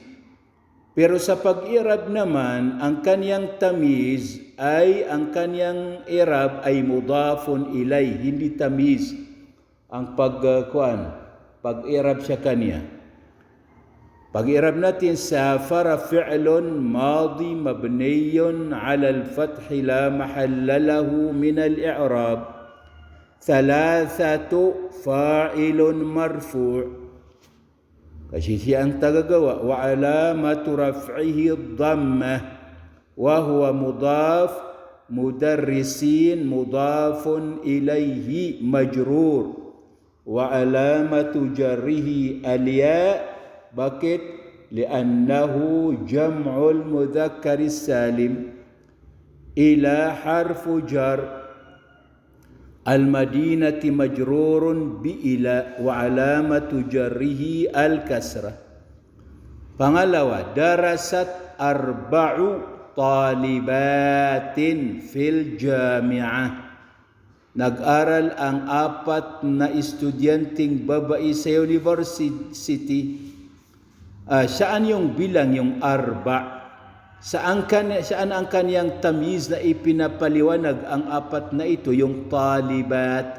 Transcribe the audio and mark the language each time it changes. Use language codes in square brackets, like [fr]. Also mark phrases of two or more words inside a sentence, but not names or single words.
[tl] Pero sa pag-irab naman, ang kaniyang tamiz ay, ang kaniyang irab ay [ar] مضاف إليه, [tl] hindi tamiz. Ang pag-irab sa kaniya. Pag-irab natin, [ar] صفر فعل ماض مبني على الفتح لا محل له من الإعراب. ثلاثة فاعل مرفوع'. [tl] Kasi siya ang tagagawa. [ar] وعلامة رفعه الضمة وهو مضاف مدرسين مضاف إليه مجرور. وعلامة جره الياء'. [tl] Bakit? [ar] لأنه جمع مذكر سالم. إلى حرف جر. المدينة مجرور بإلى وعلامة جره الكسرة. Pangalawa, درست أربع طالبات في الجامعة. [tl] Nag-aral ang 4 na estudyanteng babae sa university. Saan yung bilang, yung arba'? Saan ang kaniyang tamiz na ipinapaliwanag ang 4 na ito, yung talibat?